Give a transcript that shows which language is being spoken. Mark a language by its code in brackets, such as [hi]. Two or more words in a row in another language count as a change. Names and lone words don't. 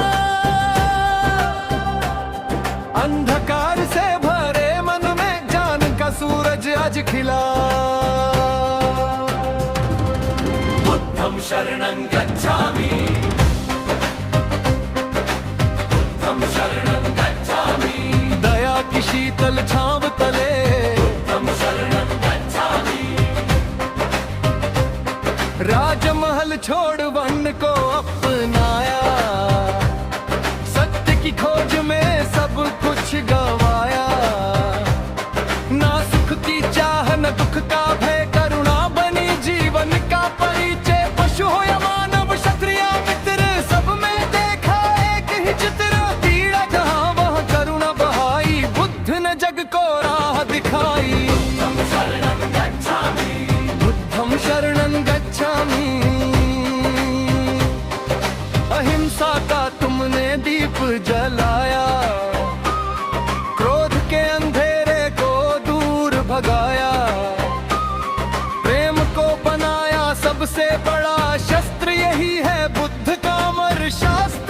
[hi] अंधकार से भरे मन में ज्ञान का सूरज आज खिला। [pi] बुद्धं शरणं गच्छामि, बुद्धं शरणं गच्छामि। [hi] दया की शीतल छांव तले [pi] बुद्धं शरणं गच्छामि। [hi] राजमहल छोड़ वन को अपनाया। सत्य की खोज में सब कुछ गवाया। ना सुख की चाह न दुख का भय, करुणा बनी जीवन का परिचय। पशु हो या मानव, क्षत्रिय मित्र, सब में देखा एक ही चित्र। पीड़ा जहाँ वहाँ करुणा बहाई, बुद्ध ने जग को राह दिखाई। बुद्धं शरणं गच्छामि, बुद्धं शरणं गच्छामि। अहिंसा का तुमने दीप जलाया। क्रोध के अंधेरे को दूर भगाया। प्रेम को बनाया सबसे बड़ा शस्त्र, यही है बुद्ध का अमर शास्त्र।